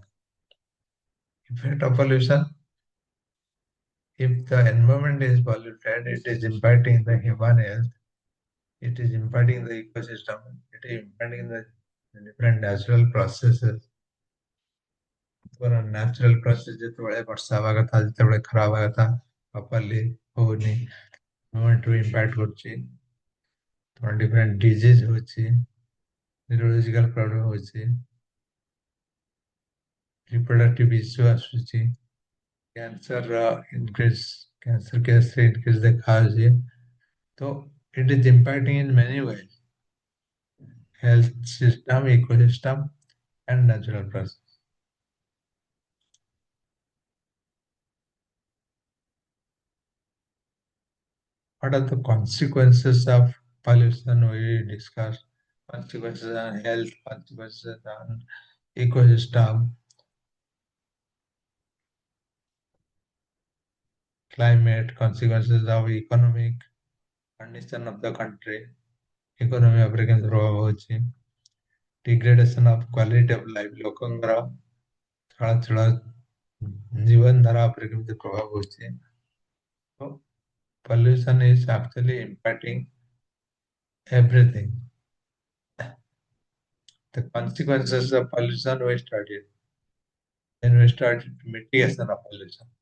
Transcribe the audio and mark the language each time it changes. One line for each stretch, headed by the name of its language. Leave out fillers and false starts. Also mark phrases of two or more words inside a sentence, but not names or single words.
English: Effect of pollution: if the environment is polluted, it is impacting the human health, it is impacting the ecosystem, it is impacting the different natural processes. natural process
Odia: ଯେତେବେଳେ ବର୍ଷା ହେବା କଥା ଯେତେବେଳେ ଖରା ହେବା କଥା ପ୍ରପରଲି ହଉନି, ଏନଭାରମେଣ୍ଟକୁ ଇମ୍ପାକ୍ଟ କରୁଛି,
English: different disease
Odia: ହଉଛି,
English: neurological problem
Odia: ହଉଛି,
English: reproductive issue
Odia: ଆସୁଛି,
English: cancer increase,
Odia: କ୍ୟାନ୍ସର କେସରେ ଇନକ୍ରିଜ ଦେଖାଯାଉଛି.
English: ତ it is impacting in many ways: health system, ecosystem, and natural process. What are the consequences of pollution? We discussed consequences on health, consequences on ecosystem, climate, consequences of economic condition of the country, economy
Odia: ଉପରେ କେମିତି ପ୍ରଭାବ ହଉଛି,
English: degradation of quality of life,
Odia: ଲୋକଙ୍କର ଚଳାଚଳ ଜୀବନ ଧାରା ଉପରେ କେମିତି ପ୍ରଭାବ ହଉଛି.
English: So pollution is actually impacting everything. The consequences of pollution we studied. Then we started mitigation of pollution.